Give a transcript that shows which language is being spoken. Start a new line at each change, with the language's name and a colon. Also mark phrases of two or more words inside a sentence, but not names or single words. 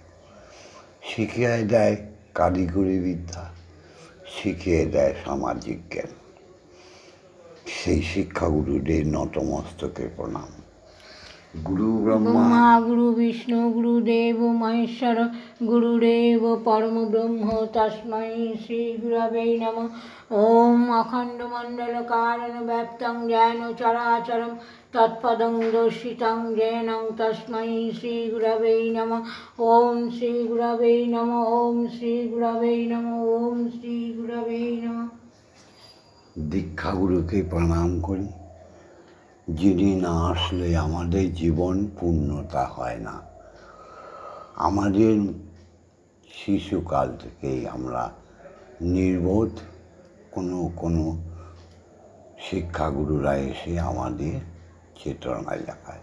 Bangla: শিখিয়ে দেয় কারিগরি বিদ্যা, শিখিয়ে দেয় সামাজিক জ্ঞান। সেই শিক্ষাগুরুদের নতমস্তকে প্রণাম।
Sanskrit: গুরু ব্রহ্মা গুরু বিষ্ণু গুরুদেব মহেশ্বর, গুরুদেব পরম ব্রহ্ম তস্मै শ্রী গুরবে নমঃ। ওম অখণ্ডমণ্ডলকারণ ব্যাপ্তং জ্ঞান চরাচরম তৎপদং দর্শিতং জ্ঞান তস্मै শ্রী গুরবে নমঃ। ওম শ্রী গুরবে নমঃ। ওম শ্রী গুরবে নমঃ। ওম শ্রী গুরবে নমঃ।
Bangla: দীক্ষাগুরুকে প্রণাম করি, যিনি না আসলে আমাদের জীবন পূর্ণতা হয় না। আমাদের শিশুকাল থেকেই আমরা নির্বোধ, কোনো শিক্ষাগুরুরা এসে আমাদের চেতনা জাগায়।